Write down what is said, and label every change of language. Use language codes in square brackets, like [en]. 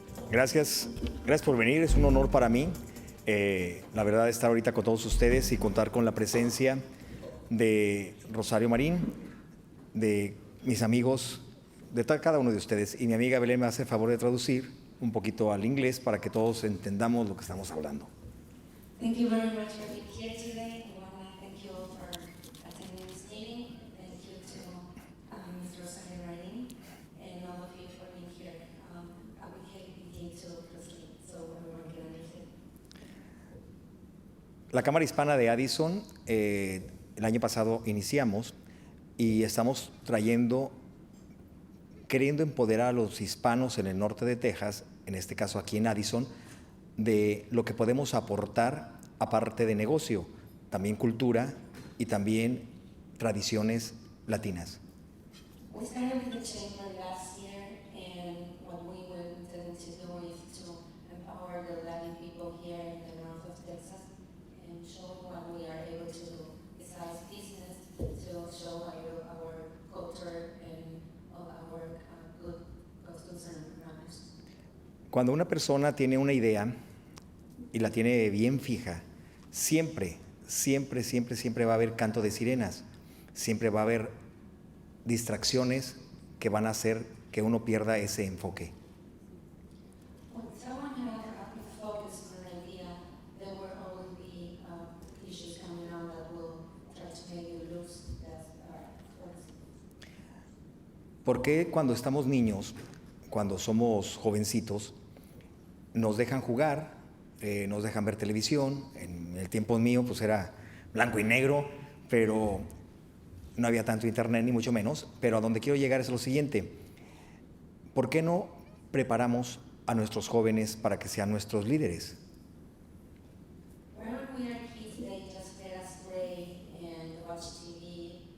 [es] Gracias, gracias por venir, es un honor para mí, la verdad, estar ahorita con todos ustedes y contar con la presencia de Rosario Marín, de mis amigos, de cada uno de ustedes. Y mi amiga Belén me hace el favor de traducir un poquito al inglés para que todos entendamos lo que estamos hablando. [en] Thank you very much for being here today. I want to thank you all for attending this meeting. Thank you to Ms. Rosario Marín and all of you for being here. I would hate to translate so everyone can understand. [es] La Cámara Hispana de Addison, el año pasado iniciamos y estamos queriendo empoderar a los hispanos en el norte de Texas, en este caso aquí en Addison, de lo que podemos aportar aparte de negocio, también cultura y también tradiciones latinas. [en] We started with the chamber last year, and what we were intending to do is to empower the Latin people here in the north of Texas and show what we are able to do besides business, to show our culture and all our good customs and manners. [es] Cuando una persona tiene una idea y la tiene bien fija, siempre va a haber canto de sirenas, siempre va a haber distracciones que van a hacer que uno pierda ese enfoque. [en] When someone has a focus on an idea, there will always be issues coming out that will try to make you lose that focus. [es] ¿Por qué cuando estamos niños, cuando somos jovencitos, nos dejan jugar, nos dejan ver televisión? En el tiempo mío pues era blanco y negro, pero no había tanto internet ni mucho menos. Pero a donde quiero llegar es lo siguiente: ¿por qué no preparamos a nuestros jóvenes para que sean nuestros líderes? [en] Whenever we are kids, they just let us play and watch TV.